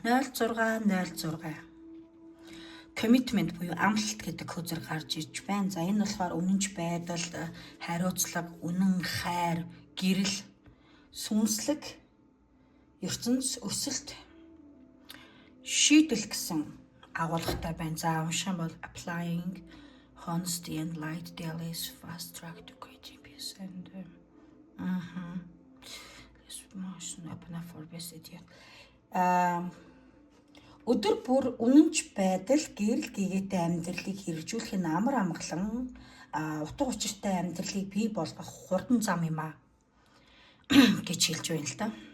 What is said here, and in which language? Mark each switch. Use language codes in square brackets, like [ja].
[mn] 0606 commitment буюу амлалт гэдэг хөзөр гарч ирж байна. За энэ болохоор үнэнч байдал, хариуцлага, үнэн, хайр, гэрэл, сүнслэг, ертөнц, өсөлт, шийдэл гэсэн агуулгатай байна. За унших бол [en] applying honesty and light daily is fast track to creating peace and this motion open up for best idea. [mn] Өдөр бүр үнэнч байдал, гэрэл гээгээтэй амьдралыг хэрэгжүүлэх нь амар амгалан утга учиртай амьдралыг бий болгох хурдан зам юм а гэж хэлж байна л да.